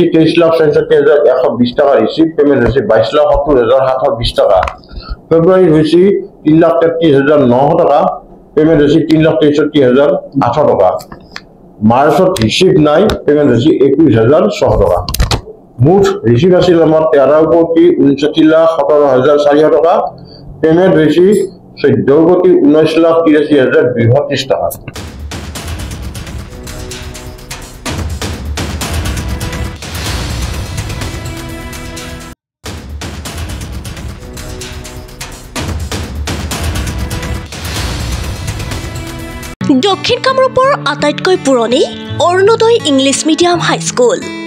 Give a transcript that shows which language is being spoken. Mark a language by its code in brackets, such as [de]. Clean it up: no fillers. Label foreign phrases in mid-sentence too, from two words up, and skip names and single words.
[bn] 23,67,120 টাকা [en] receive payment [bn] হয়েছে 22,70,720 টাকা ফেব্রুয়ারি হয়েছে 3,33,900 টাকা পেমেন্ট হয়েছে 3,63,800 টাকা মার্চত রিসিভ নাই পেমেন্ট হয়েছে 21,600 টাকা মুঠ রিসিভ আছিল আমার 13,59,17,400 টাকা পেমেন্ট হয়েছে 14,19,83,230 টাকা [as] দক্ষিণ কামৰূপৰ আটাইতকৈ পুৰণি অৰুণোদয় ইংলিছ মিডিয়াম হাইস্কুল